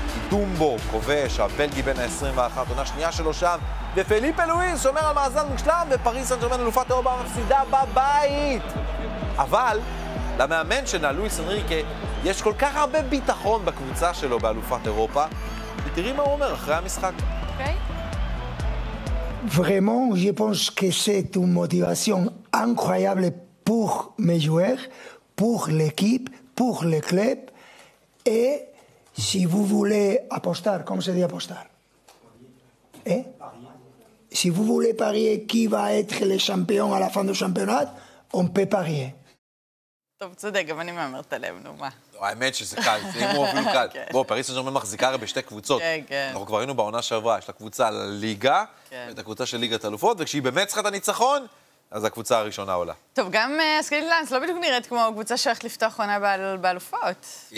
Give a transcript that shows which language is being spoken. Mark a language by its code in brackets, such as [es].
[he] דומבו כובש, הבלגי בין ה-21, עונה שנייה שלו שם, ופליפה לואיז שומר על מאזן מושלם, ופריס סן ז'רמן אלופת אירופה מפסידה בבית. אבל למאמן שלה, לואיס אנריקה, יש כל כך הרבה ביטחון בקבוצה שלו באלופת אירופה. ותראי מה הוא אומר אחרי המשחק. אוקיי. [fr] Vraiment, je pense que c'est une motivation incroyable pour mes joueurs, pour l'équipe, pour le club, et si vous voulez apostar, comme se dit apostar? Hein? Si vous voulez parier qui va être le champion à la fin du championnat, on peut parier. [he] טוב, צודק, גם אני מאמרת עליהם, נו, מה? האמת שזה קל, זה אימור אפילו קל. בואו, פריס סן ז'רמן מחזיקה הרי בשתי קבוצות. כן, כן. אנחנו כבר היינו בעונה שעברה, יש לה קבוצה לליגה, ואת הקבוצה של ליגת האלופות, וכשהיא באמת צריכה את הניצחון, אז הקבוצה הראשונה עולה. טוב, גם אסקלית לנס לא בדיוק נראית כמו קבוצה שהולכת לפתוח עונה באלופות.